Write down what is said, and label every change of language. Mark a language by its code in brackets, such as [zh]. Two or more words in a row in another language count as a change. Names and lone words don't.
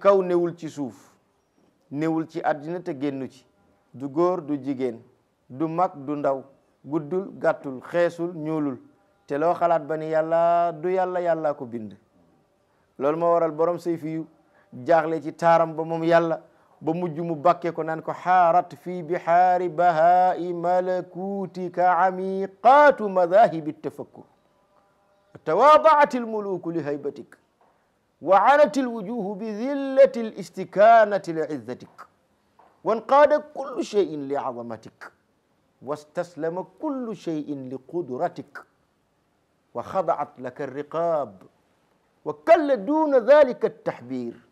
[wo] kaw newul ci suuf newul ci àddina te génnu ci du góor du jigéen du mag du ndaw guddul gàttul xeesul ñuulul te loo xalaat ba ni yàlla du yàlla yàllaa ko bind loolu moo waral borom sayfi yu jaaxle ci taaram ba moom yàlla ba mujj mu bakke ko naan ko [ar] حارت في بحار بهاء ملكوتك عميقات مذاهب التفكر تواضعت الملوك لهيبتك وعنت الوجوه بذلة الاستكانة لعزتك وانقاد كل شيء لعظمتك واستسلم كل شيء لقدرتك وخضعت لك الرقاب وكل دون ذلك التحبير